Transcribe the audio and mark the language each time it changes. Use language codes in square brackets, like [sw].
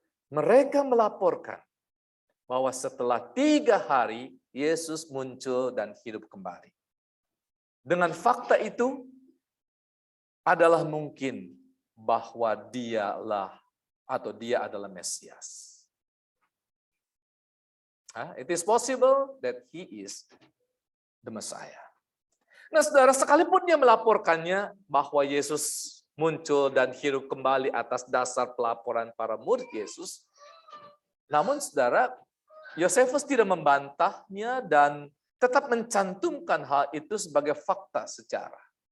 [id] Mereka melaporkan bahwa setelah 3 hari Yesus muncul dan hidup kembali. Dengan fakta itu adalah mungkin bahwa dia adalah Mesias. [en] It is possible that he is the Messiah. [id] Nah, saudara, sekalipun dia melaporkannya bahwa Yesus muncul dan hidup kembali atas dasar pelaporan para murid Yesus, namun saudara, Yosefus tidak membantahnya dan tetap mencantumkan hal itu sebagai fakta sejarah.